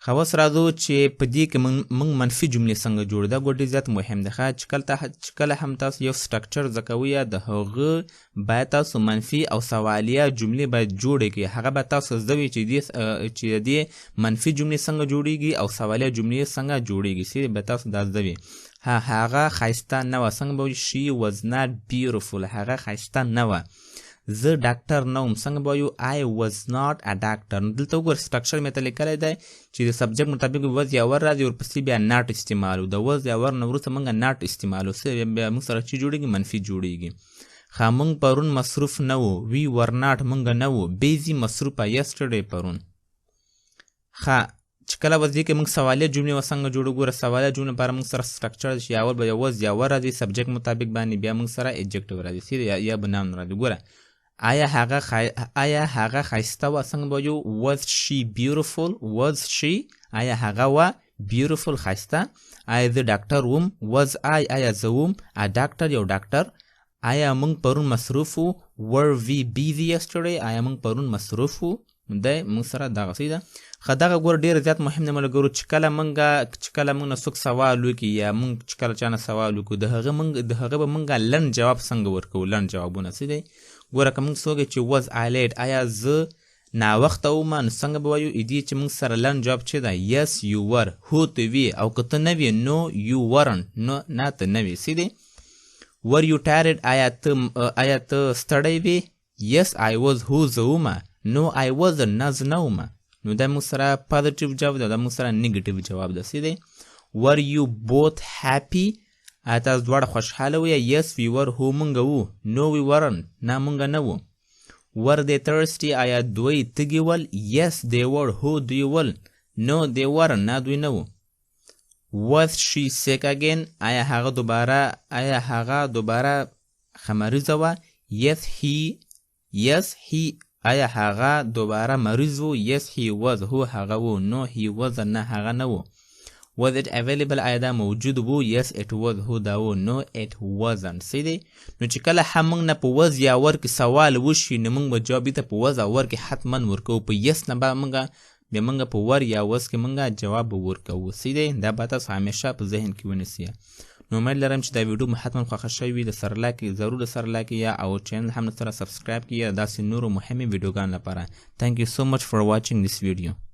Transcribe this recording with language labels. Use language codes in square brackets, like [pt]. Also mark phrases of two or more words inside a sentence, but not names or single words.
[ps] خو اوس راځو چې په دې کې موږ منفي جملې څنګه جوړو دا ګوډ زیات مهم دی چې کله هم تاسو یو سټرکچر زده کوئ یا د هغه باید تاسو منفي او سوالیه جملې باید جوړې کړئ هغه به تاسو زده وي چې دې منفي جملې څنګه جوړیږي او سوالیه جملې څنګه جوړیږي چې به تاسو دا زده وي هغه ښایسته نه وه څنګه به وایو [en] she was not beautiful [ps] هغه ښایسته نه وه زه ډاکټر نه وم څنګه به وایو [en] I was not a doctor [ps] نو دلته وګوره سټرکچر مې ته لیکلی دی چې د سبجیکټ مطابق وز یا ور راځي ورپسې بیا ناټ استعمالو د وز یا ور نه وروسته موږ ناټ استعمالو بیا موږ سره چې جوړېږي منفي جوړېږي ښه موږ پرون مصروف نه وو [en] we were not [ps] موږ نه وو بیزي مصروفه یسټرډی پرون ښه چې کله وځي کې موږ سوالیه جملې څنګه جوړو ګوره سوالیه جملې لپاره موږ سره سټرکچر چې اول به وز یا ور راځي سبجیکټ مطابق باندې بیا موږ سره ایجکټیو راځي یا به نام راځي ګوره آیا هغه ښایسته وه څنګه به وایو [en] was she beautiful was she [ps] آیا هغه وه beautiful ښایسته آیا زه ډاکټر وم [en] was I [ps] آیا زه وم [en] a doctor [ps] یو ډاکټر آیا موږ پرون مصروف وو [en] were we busy yesterday [ps] آیا موږ پرون مصروف وو دی موږ سره دغه څه ده ښه دغه ګوره ډېر زیات مهم دی ملګرو چې کله موږ نه څوک سوال وکړي یا موږ چې کله چا نه سوال وکړو د هغه به موږ لنډ جواب څنګه ورکوو لنډ جوابونه څه دی ګوره که موږ څوک چې [en] was I late [ps] آیا زه ناوخته وم نو څنګه به وایو دې چې موږ سره لنډ جواب چې دی [en] yes you were [ps] هو ته وې او که ته نه وې [en] no you weren't [ps] نو نه ته نه وې څه دی [en] were you [ps] tired آیا ته ستړی وې [en] yes I was [ps] هو زه ومه [en] no I wasn't [ps] نه زه نه ومه نو دا موږ سره پازیټیو جواب دی دا موږ سره نیګیټیو جواب دی څه دی [en] were you both happy [ps] آیا تاسو دواړه خوشحاله وئ [en] yes we were [ps] هو موږ وو [en] no we weren't [ps] نه موږ نه وو [en] were they thirsty [ps] آیا دوی تږي ول [en] yes they were [ps] هو دوی ول [en] no they weren't [ps] نه دوی نه وو [en] was she sick again [ps] آیا هغه دوباره خمریزه وه [en] yes he [ps] آیا هغه دوباره مریض وو [en] yes he was [ps] هو هغه وو [en] no he wasn't [ps] نه هغه نه وو [en] was it available [ps] آیا دا موجود وو [en] yes it was [ps] هو دا وو [en] no it wasn't [ps] څه دی نو چې کله هم موږ نه په وز یا ور کې سوال وشي نو موږ به جواب ته په وز او ور کې حتما ورکوو په yes نه به موږ په ور یا وز کې موږ جواب ورکوو څه دی دا به تاسو همیشه په ذهن کې ونیسئ نو امید لرم چې دا ویډیو مو حتما خوښه شوې وي د سره لایک ضرور سره لایک یا او چینل هم سره سبسکرایب کړئ داسې نورو مهمه ویډیوګانو لپاره [en] thank you so much for watching this video